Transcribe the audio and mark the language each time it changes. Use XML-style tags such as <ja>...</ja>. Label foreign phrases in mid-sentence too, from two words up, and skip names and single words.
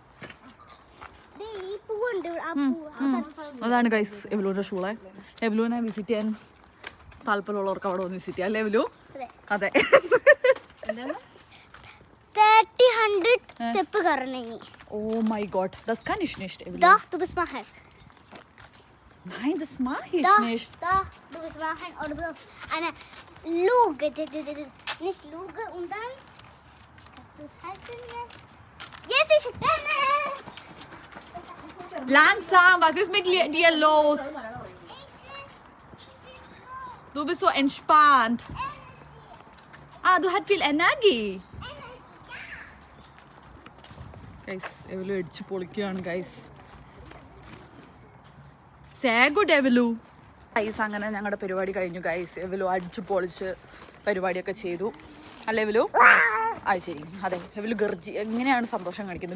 <ml>ഈ പൂവുണ്ട്. അതാണ് ഗൈസ് എവലുവിന്റെ ഷൂളെ. എവലുവിനെ വിസിറ്റ് ചെയ്യാൻ താല്പര്യമുള്ളവർക്ക് അവിടെ വന്ന് വിസിറ്റ് ചെയ്യാം അല്ലേ എവലു? അതെ. 30-100 സ്റ്റെപ്പ് കറങ്ങി.</ml> <en>Oh my God,</en> <de>das kann ich nicht. Da, du bist machen. Nein, das mache ich nicht. Da, du bist machen. Oder so eine Luge. Nicht Luge und dann kannst du halten. Jetzt ich renne. Langsam, was ist mit dir los? Du bist so entspannt. Ah, du hast viel Energie.</de> <ml>Guys, എവലു അടിച്ച് പൊളിക്കുകയാണ് ഗൈസ്.</ml> <en>Say good എവലു.</en> <ml>ഗൈസ്, അങ്ങനെ ഞങ്ങളുടെ പരിപാടി കഴിഞ്ഞു ഗൈസ്. എവലു അടിച്ച് പൊളിച്ച് പരിപാടിയൊക്കെ ചെയ്തു അല്ലേ എവലു? അത് ശരി, അതെ. എവലു എങ്ങനെയാണ് സന്തോഷം കാണിക്കുന്നത്?</ml>